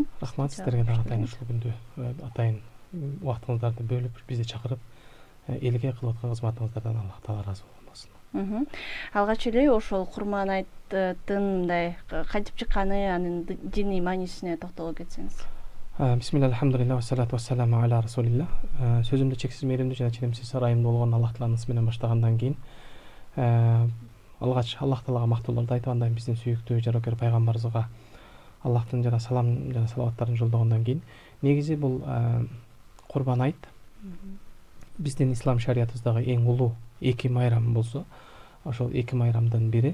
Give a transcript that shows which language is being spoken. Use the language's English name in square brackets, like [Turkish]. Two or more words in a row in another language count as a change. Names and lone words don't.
[Kyrgyz] Рахмат сиздерге дагы атайын ушул күндү атайын убактыңыздарды бөлүп бизди чакырып элге кылып аткан кызматыңыздардан Аллах таала ыраазы болсун. Алгач эле ошол Курман айттын мындай кантип чыкканы, анын диний маанисине токтоло кетсеңиз. [Arabic] Бисмилlah, الحمد لله، والصلاة والسلام على رسول الله. [Kyrgyz] Сөзүмдү чексиз мээримдүү жана ченемсиз ырайымдуу болгон Аллах тааланын ысмы менен баштагандан кийин алгач Аллах таалага мактоолорду айтып, андан биздин сүйүктүү жарокер пайгамбарыбызга Аллахтын жана салам жана салаваттарын жолдогондон кийин негизи бул Курбан айт биздин ислам шариятыбыздагы эң улуу эки майрам болсо, ошол эки майрамдын бири.